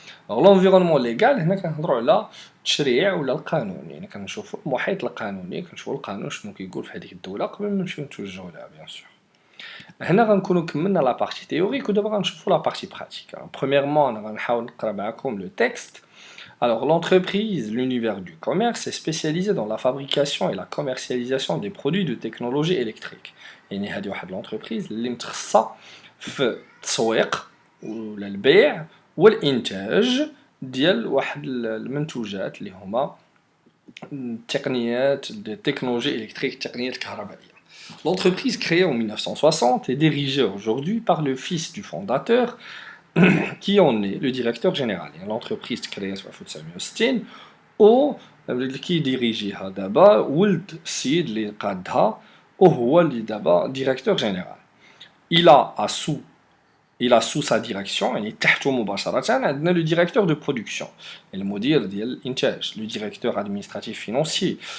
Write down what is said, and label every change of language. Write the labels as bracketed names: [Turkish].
[Arabic] لونفيرونمون ليغال هنا كنهضروا على التشريع ولا القانون يعني كنشوفوا المحيط القانوني كنشوفوا القانون شنو كيقول في هذيك الدولة قبل ما نمشيو نتوجهوا لها بيان سور. هنا غنكونوا كملنا لا بارتي تhéorique ودابا غنشوفوا لا بارتي pratique. Premièrement, انا غنحاول نقرا معكم le texte. [French] Alors l'entreprise, l'univers du commerce est spécialisé dans la fabrication et la commercialisation des produits de technologie électrique. [Arabic] يعني هذه واحد l'entreprise اللي متخصصة في التسويق ولا البيع والإنتاج ديال واحد المنتوجات اللي هما [French] des technologies électriques, technologies [Arabic] الكهربائية. [French] L'entreprise créée en 1960 est dirigée aujourd'hui par le fils du fondateur, qui en est le directeur général. L'entreprise créée en 1960 [Arabic] و اللي كيديريجيها دابا ولد السيد اللي قادها وهو اللي دابا ديريكتور جينيرال. [French] Il a à sous il a sous sa direction [Arabic] يعني تحته مباشرة عندنا [French] le directeur de production [Arabic] المدير ديال الإنتاج [French] le directeur administratif financier.